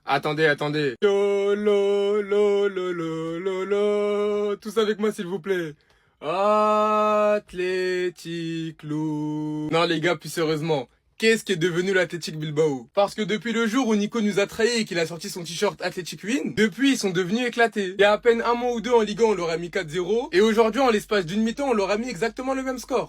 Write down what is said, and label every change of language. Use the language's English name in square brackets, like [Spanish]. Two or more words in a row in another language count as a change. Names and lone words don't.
[French] Attendez. Lo, lo, lo, lo, lo, lo, lo. Tous avec moi, s'il vous plaît. Athletic Club. Non, les gars, plus sérieusement. Qu'est-ce qui est devenu l'Athletic Bilbao? Parce que depuis le jour où Nico nous a trahis et qu'il a sorti son t-shirt Athletic Win, depuis ils sont devenus éclatés. Il y a à peine un mois ou deux en Ligue 1, on leur a mis 4-0. Et aujourd'hui, en l'espace d'une mi-temps, on leur a mis exactement le même score.